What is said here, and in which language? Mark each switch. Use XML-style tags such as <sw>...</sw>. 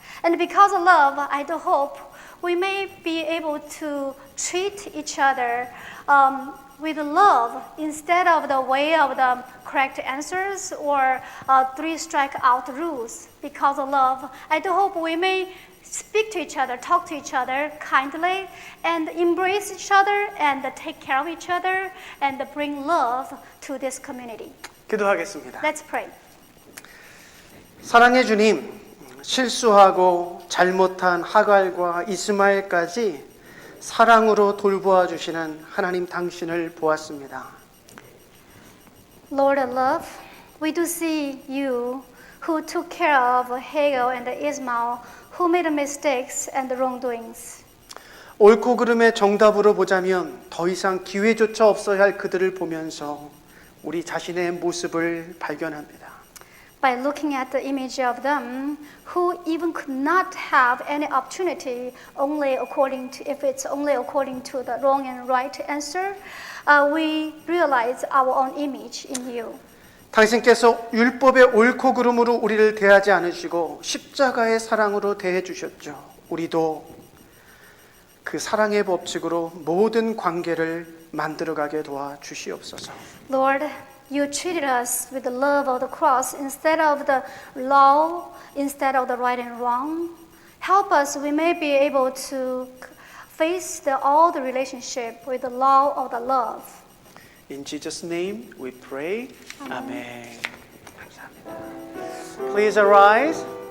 <en>And because of love, I do hope we may be able to treat each other with love instead of the way of the correct answers or 3-strike-out rules. Because of love, I do hope we may speak to each other, talk to each other kindly, and embrace each other, and take care of each other, and bring love to this community.</en> <ko>기도하겠습니다.</ko> <en>Let's pray.</en> <ko>사랑의 주님, 실수하고 잘못한 하갈과 이스마엘까지 사랑으로 돌보아 주시는 하나님 당신을 보았습니다.</ko> <en>Lord of love, we do see you who took care of Hagar and Ishmael, who made mistakes and wrongdoings.</en> <ko>옳고 그름의 정답으로 보자면 더 이상 기회조차 없어야 할 그들을 보면서 우리 자신의 모습을 발견합니다.</ko> <en>By looking at the image of them, who even could not have any opportunity, if it's only according to the wrong and right answer, we realize our own image in you.</en> <ko>당신께서 율법의 옳고 그름으로 우리를 대하지 않으시고 십자가의 사랑으로 대해 주셨죠. 우리도 그 사랑의 법칙으로 모든 관계를 만들어가게 도와 주시옵소서.</ko> <en>Lord, you treated us with the love of the cross instead of the law, instead of the right and wrong. Help us, we may be able to face all the relationship with the law of the love. In Jesus' name we pray. Amen.</en> <ko>감사합니다.</ko> <en>Please arise.</en>